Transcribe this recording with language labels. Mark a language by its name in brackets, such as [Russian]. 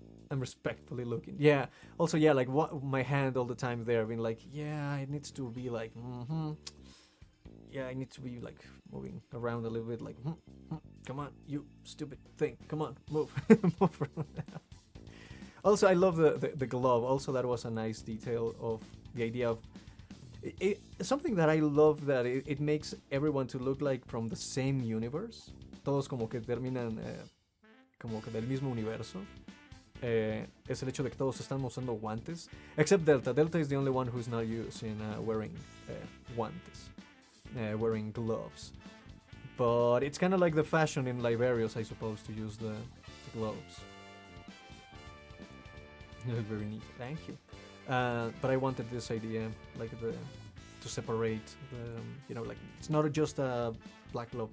[English] I'm respectfully looking. Yeah. Also, yeah, like what my hand all the time there, being like, yeah, it needs to be like, yeah, I need to be like moving around a little bit, like, come on, you stupid thing, come on, move, move around. Also, I love the glove. Also, that was a nice detail of the idea of something that I love, that it makes everyone to look like from the same universe. [Spanish] Todos como que terminan como que del mismo universo. Es el hecho de que todos están usando guantes, [English] except Delta. Delta is the only one who's not using wearing guantes, wearing gloves. But it's kind of like the fashion in Liberios, I suppose, to use the gloves. Very neat, thank you. But I wanted this idea, like to separate the, you know, like it's not just a black glove.